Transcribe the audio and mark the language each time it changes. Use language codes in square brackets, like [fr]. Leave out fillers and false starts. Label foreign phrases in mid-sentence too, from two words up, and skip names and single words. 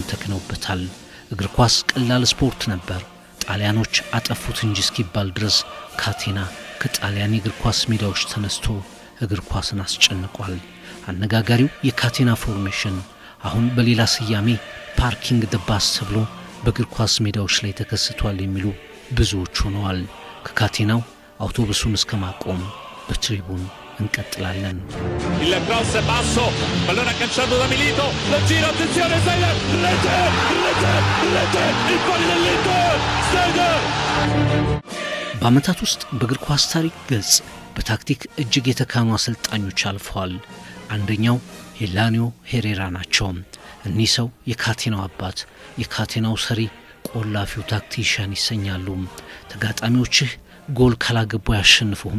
[am] ተክነውበታል እግር ኳስ ቀላል ስፖርት ነበር ጣሊያኖች አጠፉት እንጂ እስኪባል ድረስ ካቴና ከጣሊያን እግር ኳስ ሜዳዎች ተነስቶ እግር ኳስን አስጨንቋል አነጋጋሪው የካቴና ፎርሜሽን አሁን በሌላ ስያሜ [en] parking the bus [am] ተብሎ በእግር ኳስ ሜዳዎች ላይ ተከስቷል የሚሉ ብዙዎች ሆነዋል ከካቴናው አውቶቡሱን እስከማቆም በትሪቡን እንቀጥላለን [it] Il cross basso pallone agganciato da Milito lo giro attenzione Snyder rete il palo dell'Inter Snyder [am] በአመታት ውስጥ በእግር ኳስ ታሪክ ገጽ በታክቲክ እጅግ የተካኑ አሰልጣኞች አልፈዋል አንደኛው ሄላኒዮ ሄሬራ ናቸው እኒህ ሰው የካቴናው አባት የካቴናው ሰሪ ቆላፊው ታክቲሻን ይሰኛሉ ተጋጣሚዎችህ ጎል ካላገቡ ያሸንፉም